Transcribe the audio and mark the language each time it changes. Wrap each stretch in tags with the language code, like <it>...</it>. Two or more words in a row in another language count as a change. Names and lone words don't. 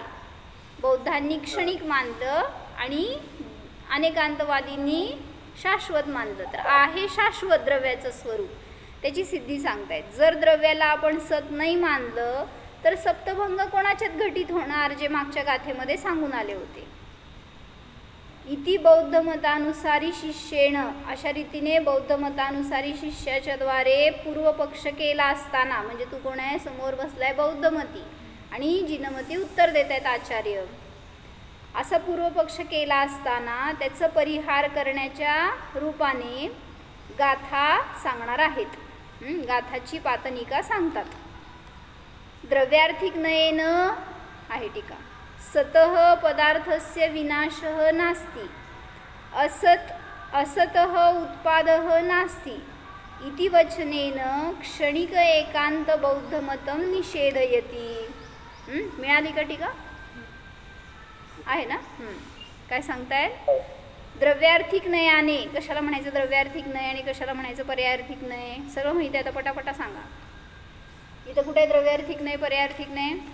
<mr>बौद्धांनी क्षणिक मानलं आणि अनेकांतवादींनी शाश्वत मानलं. तर आहे शाश्वत द्रव्याचं स्वरूप, त्याची सिद्धी सांगतायत. जर द्रव्याला आपण सत नाही मानलं तर सप्तभंग कोणाच्यात घटित होणार, जे मागच्या गाथेमध्ये सांगून आले होते.</mr> <sa>इति बौद्ध मतानुसारी शिष्येण,</sa> <mr>अशा रीतीने बौद्ध मतानुसारी शिष्याच्या द्वारे पूर्वपक्ष केला असताना, म्हणजे तू कोण आहे? समोर बसलाय बौद्धमती आणि जिनमती उत्तर देत आहेत आचार्य. असा पूर्वपक्ष केला असताना त्याचं परिहार करण्याच्या रूपाने गाथा सांगणार आहेत. गाथाची पातनिका सांगतात.</mr> <sa>द्रव्यार्थिक नयेन</sa> <mr>आहे टीका.</mr> <sa>सतः पदार्थस्य विनाशः नास्ति, असतः उत्पादः नास्ति इति वचनेन क्षणिक एकांत बौद्धमतं निषेधयति.</sa> <mr>मिळाली का टीका? आहे ना? काय सांगताय? द्रव्यार्थिक नयाने कशाला म्हणायचं? द्रव्यार्थिक नय आणि कशाला म्हणायचं? पर्यायार्थिक नय. सर्व माहिती आहे, आता पटापटा सांगा. इथं कुठे द्रव्यार्थिक नय, पर्यायार्थिक नय?</mr>